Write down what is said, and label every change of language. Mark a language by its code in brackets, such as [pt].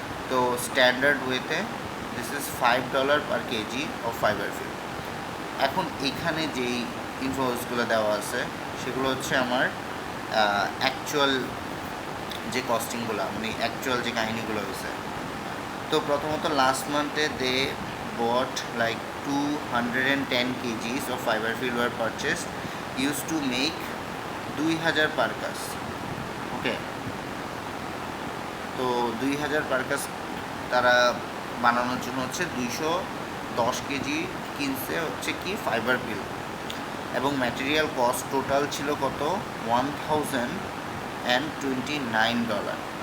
[en] তো স্ট্যান্ডার্ড ওয়েতে this is $5 per KG of fibre fill. [bn] এখন এখানে যেই ইনফোসগুলো দেওয়া আছে সেগুলো হচ্ছে আমার অ্যাকচুয়াল যে কস্টিংগুলো, মানে অ্যাকচুয়াল যে কাহিনিগুলো হয়েছে। তো প্রথমত [en] Last মান্থে they bought like 210 kgs of fiber fill were purchased used to make 2000 parkas. [bn] ওকে, তো 2000 পার্কাস তারা বানানোর জন্য হচ্ছে 210 কেজি কিনছে হচ্ছে কি ফাইবার ফিল, এবং ম্যাটেরিয়াল কস্ট টোটাল ছিল কত, $1029।